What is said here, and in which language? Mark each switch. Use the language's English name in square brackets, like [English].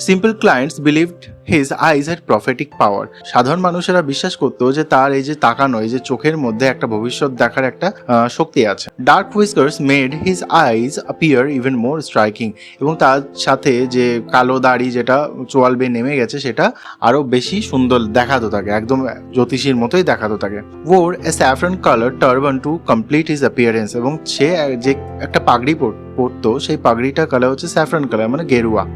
[English] Simple clients believed his eyes had prophetic power. [Bangla] সাধারণ মানুষেরা বিশ্বাস করতো যে তার এই যে তাকানো, এই যে চোখের মধ্যে একটা ভবিষ্যৎ দেখার একটা শক্তি আছে। [English] Dark whiskers made his eyes appear even more striking. [Bangla] এবং তার সাথে যে কালো দাড়ি যেটা চোয়াল বেয়ে নেমে গেছে সেটা আরো বেশি সুন্দর দেখাতো তাকে, একদম জ্যোতিষীর মতোই দেখাতো তাকে। [English] wore a saffron colored turban to complete his appearance। [Bangla] এবং সে যে একটা পাগড়ি পরতো, সেই পাগড়িটার কালার হচ্ছে স্যাফরন কালার মানে গেরুয়া।